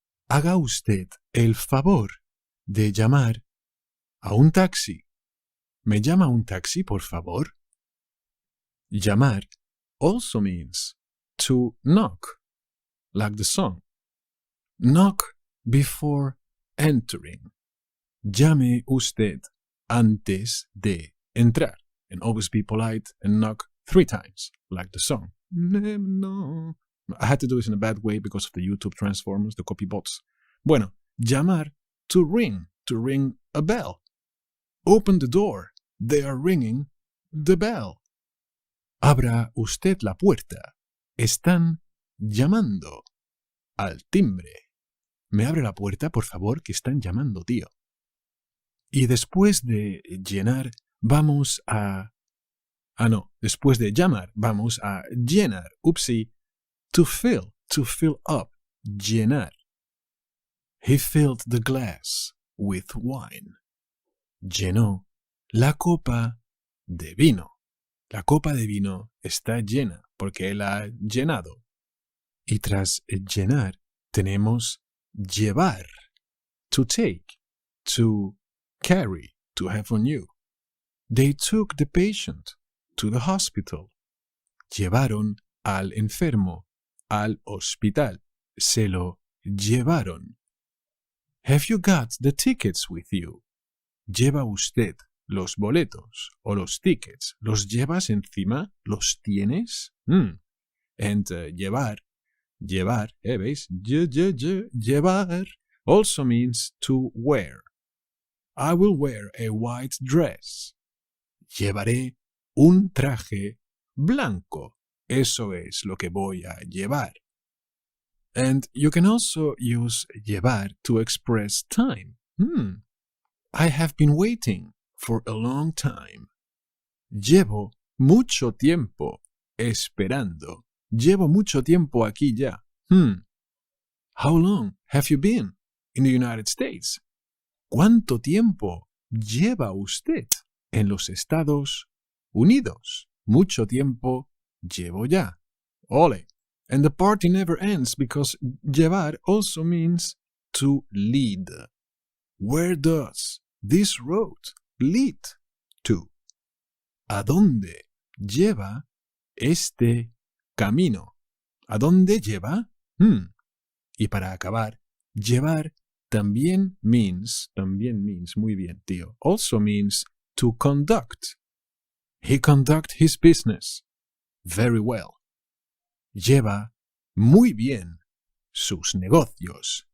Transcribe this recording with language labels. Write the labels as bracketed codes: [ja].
[es] Haga usted el favor de llamar a un taxi. ¿Me llama un taxi, por favor? [en] Llamar also means to knock, like the song. Knock before entering. [es] Llame usted antes de entrar. [en] And always be polite and knock 3 times, like the song. No. I had to do this in a bad way because of the YouTube transformers, the copy bots. Bueno, llamar, to ring a bell. Open the door. They are ringing the bell. [es] Abra usted la puerta. Están llamando al timbre. ¿Me abre la puerta, por favor, que están llamando, tío? Y después de llenar, vamos a... después de llamar, vamos a llenar. [en] Upsi. To fill up, llenar. He filled the glass with wine. [es] Llenó la copa de vino. La copa de vino está llena porque él ha llenado. Y tras llenar tenemos llevar. [en] To take, to carry, to have on you. They took the patient to the hospital. [es] Llevaron al enfermo al hospital. Se lo llevaron. [en] Have you got the tickets with you? [es] ¿Lleva usted los boletos o los tickets? ¿Los llevas encima? ¿Los tienes? And llevar, ¿veis? [en] Llevar also means to wear. I will wear a white dress. [es] Llevaré un traje blanco. Eso es lo que voy a llevar. [en] And you can also use llevar to express time. I have been waiting for a long time. [es] Llevo mucho tiempo esperando. Llevo mucho tiempo aquí ya. [en] How long have you been in the United States? [es] ¿Cuánto tiempo lleva usted en los Estados Unidos? Mucho tiempo llevo ya. Ole. [en] And the party never ends because llevar also means to lead. Where does this road lead to? [es] ¿A dónde lleva este camino? ¿A dónde lleva? Y para acabar, llevar también means, muy bien, tío, [en] also means to conduct. He conduct his business very well. [es] Lleva muy bien sus negocios.